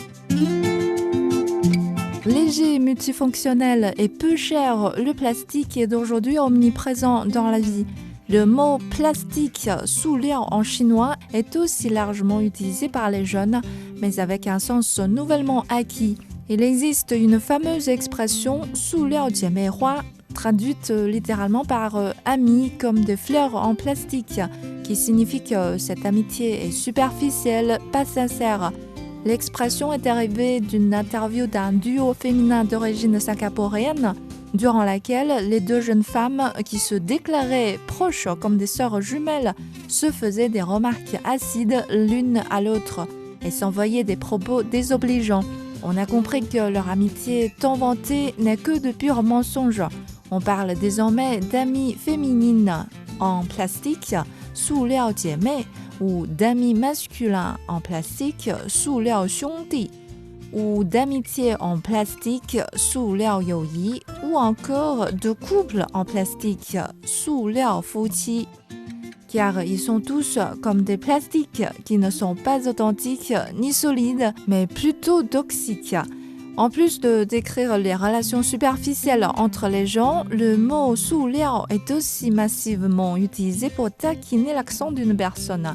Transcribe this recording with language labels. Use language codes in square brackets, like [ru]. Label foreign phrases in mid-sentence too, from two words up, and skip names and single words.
[fr] Léger, multifonctionnel et peu cher, le plastique est d'aujourd'hui omniprésent dans la vie. Le mot plastique, 塑料 en chinois, est aussi largement utilisé par les jeunes, mais avec un sens nouvellement acquis. Il existe une fameuse expression [zh] 塑料姐妹花, [fr] traduite littéralement par amis comme des fleurs en plastique, qui signifie que cette amitié est superficielle, pas sincère. L'expression est arrivée d'une interview d'un duo féminin d'origine singapourienne, durant laquelle les deux jeunes femmes qui se déclaraient proches comme des sœurs jumelles se faisaient des remarques acides l'une à l'autre et s'envoyaient des propos désobligeants. On a compris que leur amitié tant vantée n'est que de purs mensonges. On parle désormais d'amies féminines en plastique, [zh] 塑料姐妹, [fr] ou d'amis masculins en plastique, [zh] 塑料兄弟, [fr] ou d'amitié en plastique, [zh] 塑料友谊, [fr] ou encore de couple en plastique, [zh] 塑料夫妻. [fr] Car ils sont tous comme des plastiques qui ne sont pas authentiques ni solides, mais plutôt toxiques. En plus de décrire les relations superficielles entre les gens, le mot 塑料 est aussi massivement utilisé pour taquiner l'accent d'une personne.